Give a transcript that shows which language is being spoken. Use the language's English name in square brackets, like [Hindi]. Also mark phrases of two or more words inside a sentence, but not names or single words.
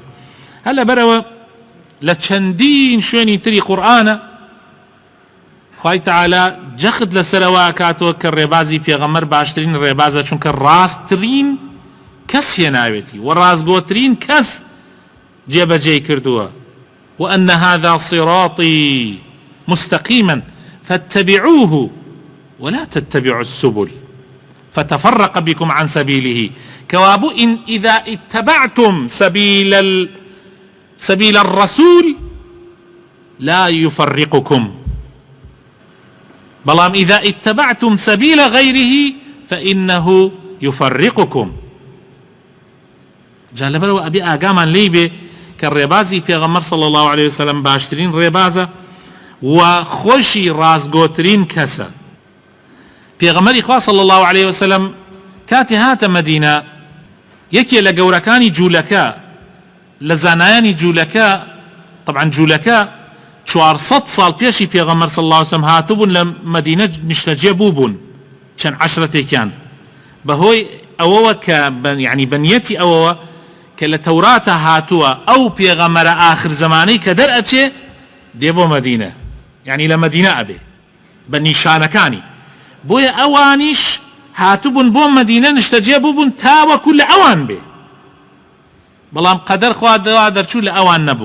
[Central Kurdish] هەر لەبەرەوە لە چەندین شوێنی تری قورئانە خوای تعالی جەخت لەسەرەوە ئەکاتەوە کە ڕێبازی پێغەمبەر باشترین ڕێبازە، چونکە ڕاستترین کەس هێناوێتی و ڕاستگۆترین کەس جێبەجێی کردووە. [Arabic] وأن هذا صراطي مستقيما فاتبعوه ولا تتبعوا السبل فتفرق بكم عن سبيله. كوابو إن إذا اتبعتم سبيل الرسول لا يفرقكم بەڵام إذا اتبعتم سبيل غيره فإنه يفرقكم. [Central Kurdish] جا لەبەرەوە ئەبێ ئاگامان لێی بێ کە ڕێبازی پێغەمبەر [Arabic] صلى الله عليه وسلم [Central Kurdish] باشترین ڕێبازە و خۆشی ڕازگۆترین کەسە. پێغەمبەری خوا [Arabic] صلى الله عليه وسلم [Central Kurdish] کاتی هاتە مەدینە یەکێ لە گەورەکانی جوولەکە لە زانایانی جوولەکە، طبعا جوولەکە 400 ساڵ پێشی پێغەمبەر [Arabic] صلى الله عليه وسلم [Central Kurdish] هاتوبوون لە مەدینە نیشتەجێ بووبوون چەند عەشرەتێکیان بەهۆی ئەوەوە کە یعنی بەنیەتی ئەوەوە کە لە تەوراتە هاتووە ئەو پێغەمبەرە ئاخر زمانەی کە دەرئەچێ دێ بۆ مەدینە، یعنی لە مەدینە ئەبێ بە نیشانەکانی، بۆیە ئەوانیش هاتوبوون بۆ مەدینە نیشتەجێ بووبوون تاوەکو لە ئەوان بێ، بەڵام قەدەر خوا دەوا دەرچوو لە ئەوان نەبوو.